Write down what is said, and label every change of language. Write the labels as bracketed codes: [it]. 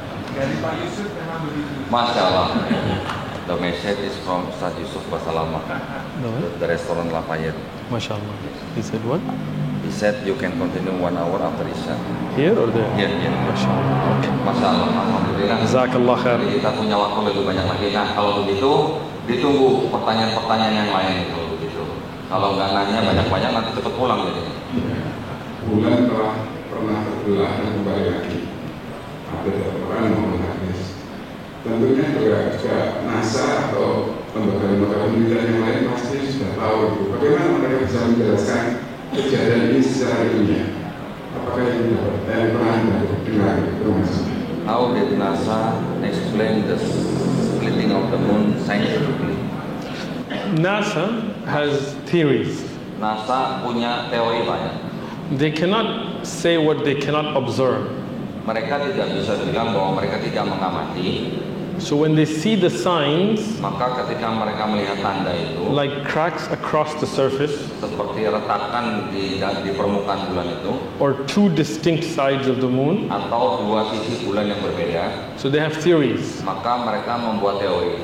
[id] Dari Pak Yusuf memang begitu. [en] Masya Allah. The message is from Ustaz Yusuf Basalama, the restaurant Lafayette. Masya Allah. He said what? He said you can continue 1 hour after Isya. Here or there? Here. Masya Allah. Okay. [ar] Masya Allah. Alhamdulillah. Jazakallah khair. [id] Kita punya waktu lebih banyak lagi. Nah kalau begitu ditunggu pertanyaan-pertanyaan yang lain itu begitu. Kalau nggak nanya banyak-banyak nanti cepat pulang jadi. Bulan telah pernah terbelah dan kembali lagi. Ada Al-Quran maupun hadis. Tentunya juga NASA atau lembaga-lembaga penelitian yang lain pasti sudah tahu itu. Bagaimana mereka bisa menjelaskan kejadian ini secara ilmiah? Apakah ini dapat pernah dengar informasi? [en] How did NASA explain the splitting of the moon scientifically? NASA has theories. [id] NASA punya teori banyak. [en] They cannot say what they cannot observe. [id] Mereka tidak bisa bilang bahwa mereka tidak mengamati. [en] So when they see the signs, [id] maka ketika mereka melihat tanda itu, [en] like cracks across the surface, [id] seperti retakan di permukaan bulan itu, [en] or 2 distinct sides of the moon, [id] atau 2 sisi bulan yang berbeda, [en] so they have theories. [id] Maka mereka membuat teori.